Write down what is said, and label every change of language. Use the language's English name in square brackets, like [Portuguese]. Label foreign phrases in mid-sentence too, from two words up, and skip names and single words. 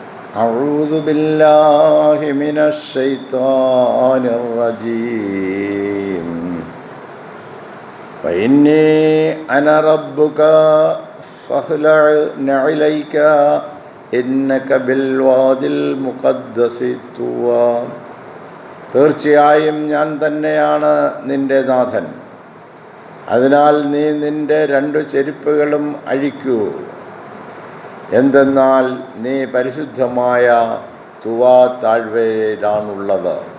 [Arabic] أعوذ بالله من الشيطان الرجيم وإني أنا ربك فاخلع نعليك إنك بالوادي المقدس طوى. [Malayalam] തീർച്ചയായും ഞാൻ തന്നെയാണ് നിന്റെ നാഥൻ. അതിനാൽ നീ നിന്റെ 2 ചെരുപ്പുകളും അഴിക്കൂ. എന്തെന്നാൽ നീ പരിശുദ്ധമായ തുവാ താഴ്വരയിലാണുള്ളത്.